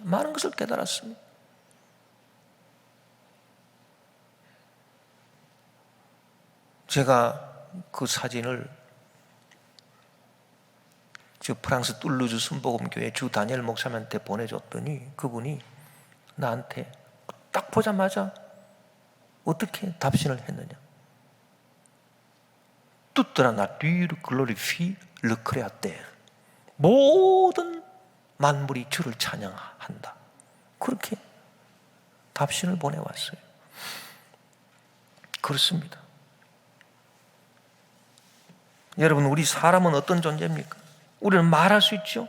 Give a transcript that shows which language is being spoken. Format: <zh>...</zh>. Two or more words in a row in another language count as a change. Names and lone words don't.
<ko>많은 것을 깨달았습니다. 제가 그 사진을 프랑스 툴루즈 순복음교회 주 다니엘 목사님한테 보내줬더니 그분이 나한테 딱 보자마자 어떻게 답신을 했느냐?</ko> <fr>Toute la nature glorifie le Créateur.</fr> <ko>모든 만물이 주를 찬양한다. 그렇게 답신을 보내왔어요. 그렇습니다. 여러분, 우리 사람은 어떤 존재입니까? 우리는 말할 수 있죠.</ko>